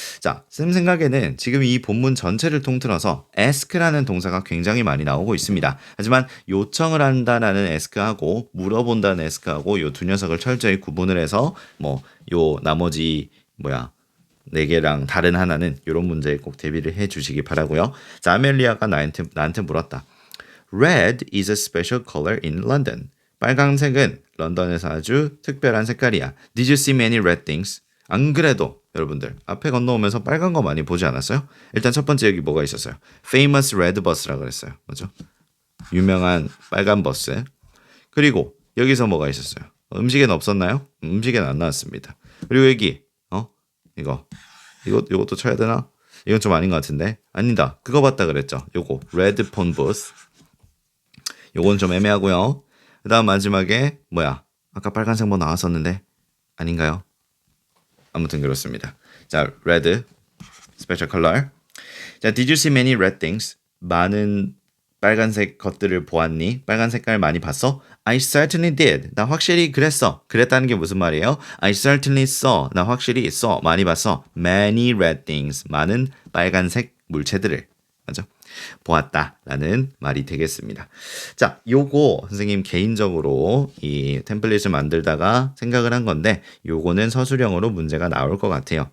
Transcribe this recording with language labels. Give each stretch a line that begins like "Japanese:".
Korean: 자, 쌤 생각에는 지금 이 본문 전체를 통틀어서 ask라는 동사가 굉장히 많이 나오고 있습니다. 하지만 요청을 한다라는 ask하고 물어본다는 ask하고 요 두 녀석을 철저히 구분을 해서 요 나머지 4개랑 다른 하나는 이런 문제에 꼭 대비를 해 주시기 바라고요. 자, 아멜리아가 나한테 물었다.
English: Red is a special color in London.
Korean: 빨강색은 런던에서 아주 특별한 색깔이야.
English: Did you see many red things?
Korean: 안 그래도 여러분들 앞에 건너오면서 빨간 거 많이 보지 않았어요? 일단 첫 번째 여기 뭐가 있었어요?
English: Famous red bus라고
Korean: 그랬어요. 맞죠? 유명한 빨간 버스. 그리고 여기서 뭐가 있었어요? 음식에는 없었나요? 음식에는 안 나왔습니다. 그리고 여기 이것도 쳐야 되나? 이건 좀 아닌 것 같은데. 아니다. 그거 봤다 그랬죠. 요거
English: red phone booth.
Korean: 요건 좀 애매하고요. 그 다음 마지막에 아까 빨간색 나왔었는데 아닌가요? 아무튼 그렇습니다. 자,
English: red special color. 자, did you see many red things?
Korean: 많은 빨간색 것들을 보았니? 빨간 색깔 많이 봤어?
English: I certainly did.
Korean: 나 확실히 그랬어. 그랬다는 게 무슨 말이에요?
English: I certainly saw.
Korean: 나 확실히
English: saw.
Korean: 많이 봤어.
English: Many red things.
Korean: 많은 빨간색 물체들을. 맞죠? 보았다라는 말이 되겠습니다. 자, 요거 선생님 개인적으로 이 템플릿을 만들다가 생각을 한 건데 요거는 서술형으로 문제가 나올 것 같아요.